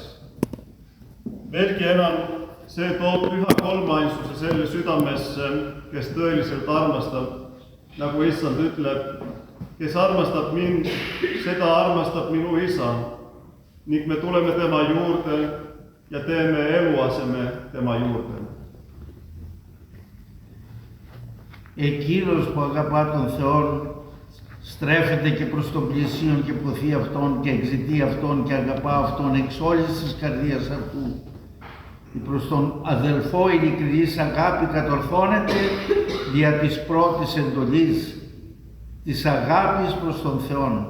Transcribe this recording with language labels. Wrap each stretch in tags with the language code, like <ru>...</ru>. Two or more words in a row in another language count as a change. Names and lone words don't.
<et>Veelgi enam, see toob püha kolmainsuse selle südamesse, kes tõeliselt armastab, nagu Issand ütleb, kes armastab mind, seda armastab minu Isa ning me tuleme tema juurde ja teeme eluaseme tema juurde.</et> <el>Εκείνος που αγαπά τον Θεό στρέφεται και προς τον πλησίον και ποθεί Αυτόν και εξητεί Αυτόν και αγαπά Αυτόν εξ όλης της καρδίας αυτού. Προς τον αδελφό ειλικρινής αγάπη κατορθώνεται δια της πρώτης εντολής της αγάπης προς τον Θεό.</el>